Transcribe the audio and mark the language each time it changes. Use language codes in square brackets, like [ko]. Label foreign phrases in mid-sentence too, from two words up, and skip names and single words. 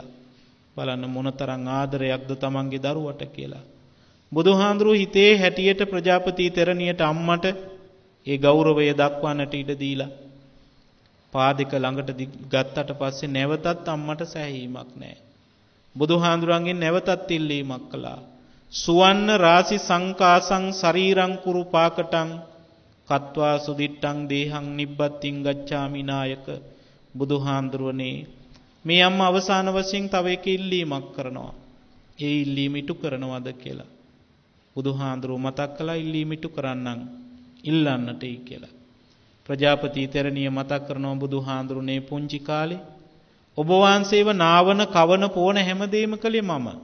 [si] බලන්න මොනතරම් ආදරයක්ද තමන්ගේ දරුවට කියලා. බුදුහාඳුරු හිතේ හැටියට ප්‍රජාපති තෙරණියට අම්මට ඒ ගෞරවය දක්වන්නට ඉඩ දීලා පාදක ළඟට ගත්තට පස්සේ නැවතත් අම්මට සැහැීමක් නැහැ. බුදුහාඳුරන්ගෙන් නැවතත් ඉල්ලීමක් කළා. [pi] සුවන්න රාසි සංකාසං ශරීරං කුරු පාකටං කତ୍වා සුදිට්ටං දේහං නිබ්බත්තිං ගච්ඡාමි නායක. [si] බුදුහාඳුරනේ මේ අම්මා අවසාන වශයෙන් තව එක ඉල්ලීමක් කරනවා. ඒ ඉල්ලීම ඉටු කරනවද කියලා. බුදුහාඳුරෝ මතක් කළා ඉල්ලීම ඉටු කරන්නම් ඉල්ලන්නටයි කියලා. ප්‍රජාපති තෙරණිය මතක් කරනවා බුදුහාඳුරනේ පුංචි කාලේ ඔබ වහන්සේව නාවන කවන පෝන හැමදේම කළේ මම.